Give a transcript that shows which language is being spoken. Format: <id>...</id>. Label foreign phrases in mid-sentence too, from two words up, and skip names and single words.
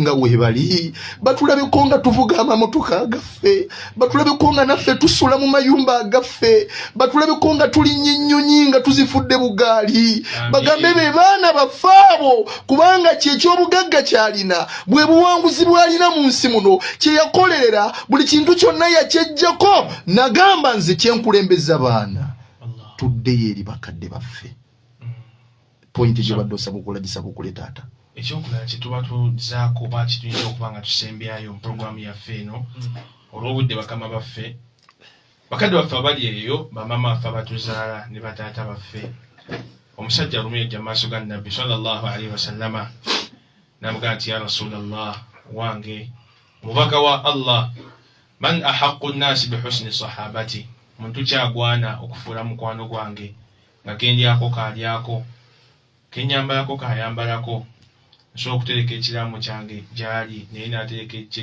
<lg>nga weebali batulabeko nga tuvuga amamotoka agaffe batulabeko nga naffe tusula mu mayumba agaffe batulabeko nga tulinnya ennyonyi nga tuzifudde bugaali bagambe be baana baffe abo kubanga kyekyobugagga kyalina bwe buwanguzi bwalina mu nsi muno kyeyakolerera buli kintu kyonna yakyejjako nagamba nze kyenkulembeza baana tuddeyo eri bakadde baffe pointi gye badde osaba okulagisa kukule taata ekyokulala kyetuba tuzaako oba kituyinza okuba nga tusembyayo mu puroguramu yaffe eno olw'obudde bakama baffe bakadde baffe abali eyo bamama baffe abatuzaala ne bataata baffe omusajja lumu yajja mu maaso ga nabbi</lg> <ar>صلى الله عليه وسلم</ar> <lg>n'amugamba nti</lg> <ar>يا رسول الله</ar> <lg>wange mubaka wa allah</lg> <ar>من أحق الناس بحسن صحابتي</ar> <lg>muntu kyagwana okufuula mukwano gwange nga kendyako kalyako kenyambalako kayambalako nsobola okutereka ekiramu kyange gyali naye natereka ekye</lg>